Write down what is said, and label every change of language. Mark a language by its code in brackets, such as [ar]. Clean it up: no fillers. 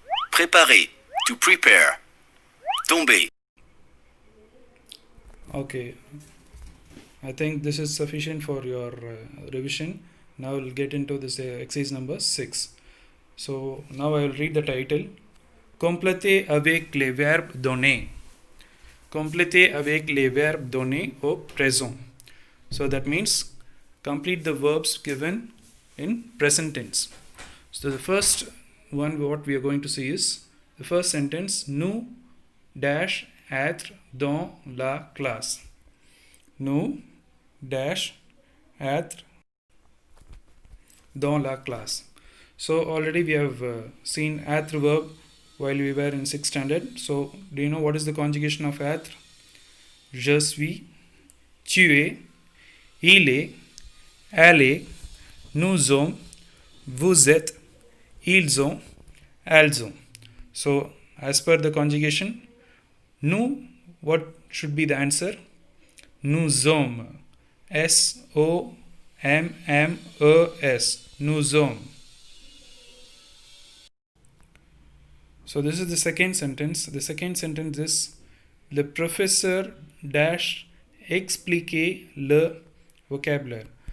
[en] Préparer, to prepare. Tomber. Okay, I think this is sufficient for your revision. Now we'll get into this exercise number 6. So now I will read the title. [fr] Compléter avec les verbes donnés. Compléter avec les verbes donnés au présent. [en] So that means complete the verbs given in present tense. So the first one what we are going to see is the first sentence, [fr] nous [en] dash [fr] être dans la classe. Nous [en] dash [fr] être dans la classe. [en] So already we have seen être verb while we were in 6th standard. So do you know what is the conjugation of être? [fr] Je suis, tu es, il est, elle est, nous sommes, vous êtes, ils ont, elles ont. [en] So as per the conjugation, nous, what should be the answer? [fr] Nous sommes. [en] S-O-M-M-E-S. [fr] Nous sommes. [en] So this is the second sentence. The second sentence is [fr] le professeur [en] dash [fr] expliquer le vocabulaire.